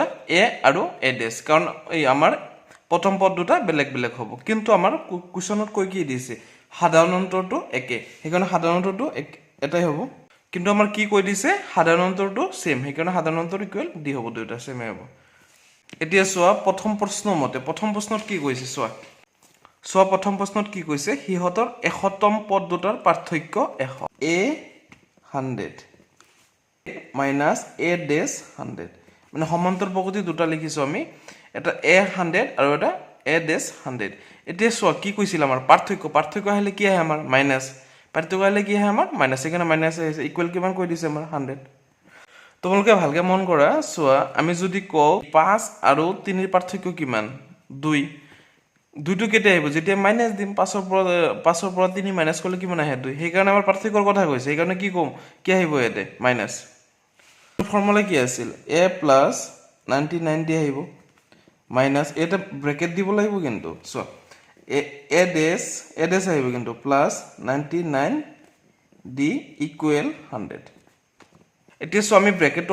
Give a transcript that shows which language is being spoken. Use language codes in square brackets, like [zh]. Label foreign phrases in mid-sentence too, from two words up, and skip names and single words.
[as] a আৰু a ডেশ কাৰণ এই আমাৰ প্ৰথম পদ দুটা বেলেগ বেলেগ হ'ব কিন্তু আমাৰ কোৱেশ্চনত কৈ কি দিছে সাধাৰণ অন্তৰটো একে হেকাৰণে সাধাৰণ অন্তৰটো এটাই হ'ব কিন্তু আমাৰ কি কৈ দিছে সাধাৰণ অন্তৰটো সেম হেকাৰণে সাধাৰণ অন্তৰ ইকুৱেল d হ'ব দুটা সেমে হ'ব এতিয়া সোৱা প্ৰথম প্ৰশ্ন মতে প্ৰথম প্ৰশ্নত কি কৈছে সোৱা প্ৰথম প্ৰশ্নত কি কৈছে হিহতৰ 100তম পদ দুটাৰ পাৰ্থক্য 100 a 100 [en] minus a dash [as] 100 মানে সমান্তৰাল প্ৰকৃতি দুটা লিখিছো আমি এটা a 100 আৰু এটা [en] a dash [as] 100 এতিয়া সোৱা কি কৈছিল আমাৰ পাৰ্থক্য হলে কি আহে আমাৰ মাইনাস পাৰ্থক্য হলে কি আহে আমাৰ মাইনাস এখানে মাইনাস আছে ইকুৱেল কিমান কৈ দিছে আমাৰ 100 তোমালোকে ভালকে মন কৰা সোৱা আমি যদি কও 5 আৰু 3 ৰ পাৰ্থক্য কিমান 2 দুটো কেটে আহিব যেতিয়া মাইনাস দিম 5 ৰ পৰা 3 মাইনাস কৰিলে কিমান আহে 2 সেই কাৰণে আমাৰ পাৰ্থক্যৰ কথা কৈছে সেই কাৰণে কি কম কি আহিব এতে মাইনাস ফৰ্মুলা কি আছিল a + 99 দি আহিব মাইনাছ এটা ব্ৰেকেট দিব লাগিব কিন্তু চোৱা এ ডেছ আহিব কিন্তু প্লাছ 99 ডি ইকুৱেল 100 এতিয়া চোৱা আমি ব্ৰেকেটটো